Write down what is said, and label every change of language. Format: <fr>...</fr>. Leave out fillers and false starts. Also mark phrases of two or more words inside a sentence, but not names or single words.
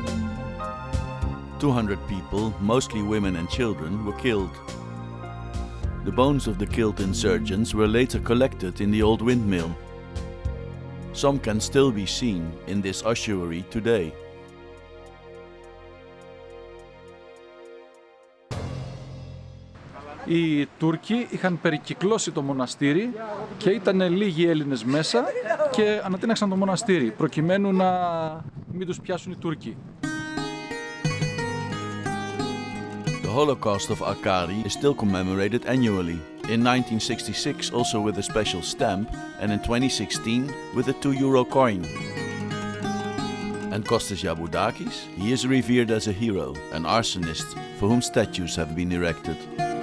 <en>"200 people, mostly women and children, were killed. The bones of the killed insurgents were later collected in the old windmill. Some can still be seen in this ossuary today.</en> <el>Οι Τούρκοι είχαν περικυκλώσει το μοναστήρι και ήταν λίγοι Έλληνες μέσα και ανατείναξαν το μοναστήρι προκειμένου να μην τους πιάσουν οι Τούρκοι.</el> <en>The holocaust of Arkadi is still commemorated annually. In 1966 also with a special stamp, and in 2016 with a €2 coin. And Kostas Yaboudakis, he is revered as a hero, an arsonist for whom statues have been erected.</en>